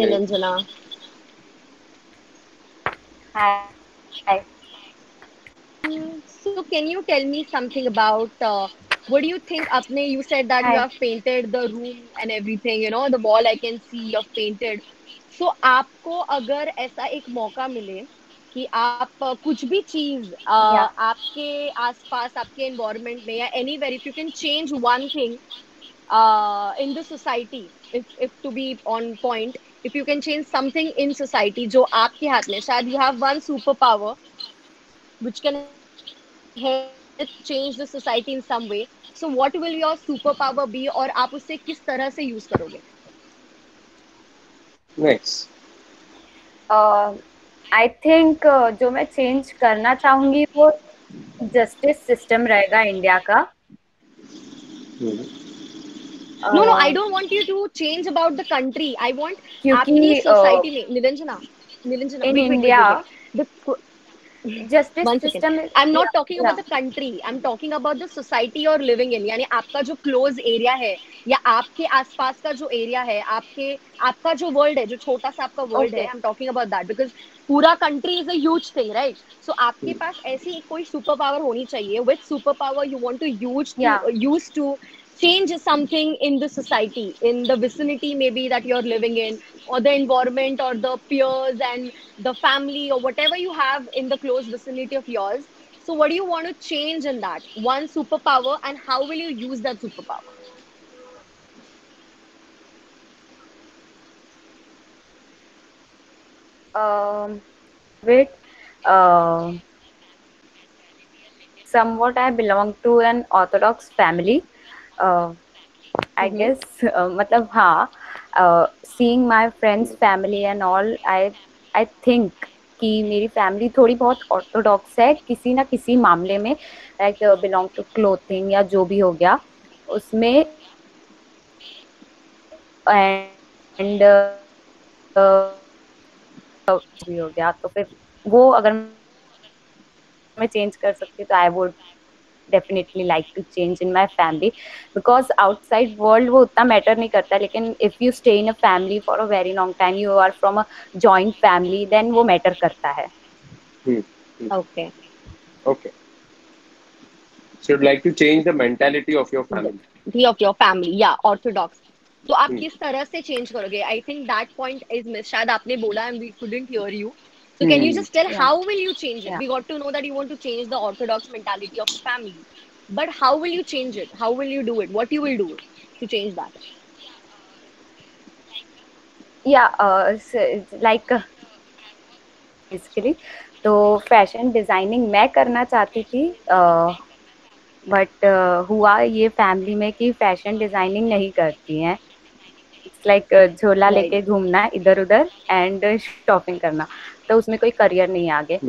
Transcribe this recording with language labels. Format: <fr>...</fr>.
<en>Nilanjana. Hi. Hi. So, can you tell me something about what do you think? Apne, you said that you Hi. have painted the room and everything. You know, the wall I can see you have painted.</en> <hi>So, आपको अगर ऐसा एक मौका मिले कि आप कुछ भी चीज</hi> <en>Yeah.</en> <hi>आपके आसपास आपके एनवायरनमेंट में या</hi> <en>anywhere if you can change one thing in the society, if to be on point, if you can change something in society</en> <hi>जो आपके हाथ में, शायद</hi> <en>you have one superpower which can help change the society in some way. So what will your superpower be और आप उसे किस तरह से use करोगे? Next. I think</en> <hi>जो मैं चेंज करना चाहूंगी वो जस्टिस सिस्टम रहेगा इंडिया का.</hi> <en>No, I don't want you to change about the country. I want</en> <hi>क्योंकि आपकी सोसाइटी में Niranjana</hi> <en>in India, justice system is, I'm not talking about the country. I'm talking about the society you're living in.</en> <hi>यानी आपका जो close area है या आपके आसपास का जो area है, आपका जो world है, जो छोटा सा आपका world है,</hi> <en>I'm talking about that because</en> <hi>पूरा country</hi> <en>is a huge thing, right?</en> <hi>So आपके पास ऐसी कोई super power होनी चाहिए.</hi> <en>Which super power you want to use to change something in the society, in the vicinity maybe that you're living in, or the environment, or the peers and the family, or whatever you have in the close vicinity of yours. So what do you want to change in that? One superpower, and how will you use that superpower? With somewhat I belong to an Orthodox family. I guess मतलब हाँ, seeing my friends family and all, I think कि मेरी family थोड़ी बहुत orthodox है किसी ना किसी मामले में, लाइक बिलोंग टू क्लोथिंग या जो भी हो गया उसमें.</en> <hi>एंड भी हो गया तो फिर वो अगर मैं चेंज कर सकती तो</hi> <en>I would definitely like to change in my family, because outside world</en> <hi>वो उतना मैटर नहीं करता, लेकिन</hi> <en>if you stay in a family for a very long time, you are from a joint family, then</en> <hi>वो matter करता है.</hi> <en>Okay. So you'd like to change the mentality of your family. Of your family, yeah, orthodox.</en> <hi>तो आप किस तरह से change करोगे?</hi> <en>I think that point is missed.</en> <hi>शायद आपने बोला</hi> <en>and we couldn't hear you. So can you just tell how will you change it? We got to know that you want to change the orthodox mentality of the family. But how will you change it? How will you do it? What you will do to change that? Yeah, like basically,</en> <hi>तो fashion designing मैं करना चाहती थी, but हुआ ये family में कि fashion designing नहीं करती हैं.</hi> <en>it's like</en> <hi>झोला लेके घूमना इधर उधर एंड शॉपिंग करना, तो उसमें कोई करियर नहीं आगे.</hi>